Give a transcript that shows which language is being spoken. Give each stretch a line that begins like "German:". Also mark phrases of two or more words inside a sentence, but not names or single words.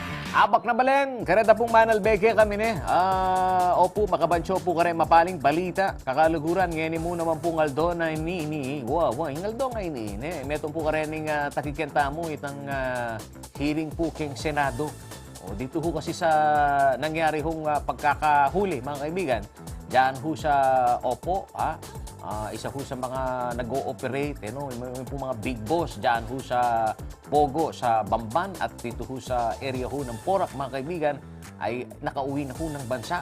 Pampanga: Abak na balen, kareta pong manalbeke kami ne. Opo, makabansyo po kare mapaling balita. Kakaluguran, ngayon mo naman pong aldo na ini. Wow, ingaldo nga ini. Metong po kare ning takikenta mo itang hearing po king Senado.
Filipino: O, dito ho kasi sa nangyari hong pagkakahuli, mga kaibigan. Diyan ho sa Opo, isa ho sa mga nag-ooperate, yung po mga big boss diyan ho sa Pogo, sa Bamban at dito ho sa area ho ng Porac, mga kaibigan, ay nakauwi na ho ng bansa.